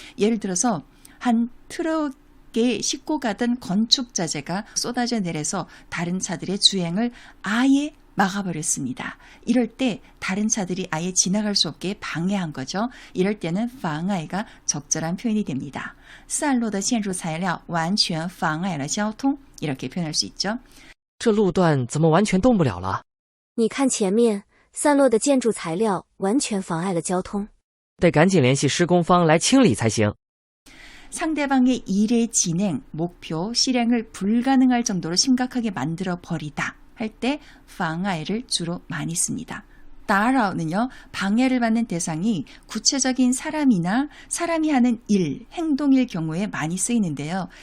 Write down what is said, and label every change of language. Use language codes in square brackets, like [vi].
[ko] 예를 들어서 한 트럭에 싣고 가던 건축자재가 쏟아져 내려서 다른 차들의 주행을 아예 막아버렸습니다. 이럴 때 다른 차들이 아예 지나갈 수 없게 방해한 거죠. 이럴 때는 妨碍가 적절한 표현이 됩니다. [zh] 散落的建筑材料完全妨碍了交通. [ko] 이렇게 표현할 수 있죠. [zh] 这路段怎么完全动不了了？你看前面，散落的建筑材料完全妨碍了交通。得赶紧联系施工方来清理才行。 [ko] 상대방의 일의 진행, 목표, 실행을 불가능할 정도로 심각하게 만들어 버리다. 할 때 妨碍를 주로 많이 씁니다. 打扰는요, 방해를 받는 대상이 구체적인 사람이나 사람이 하는 일, 행동일 경우에 많이 쓰이는데요.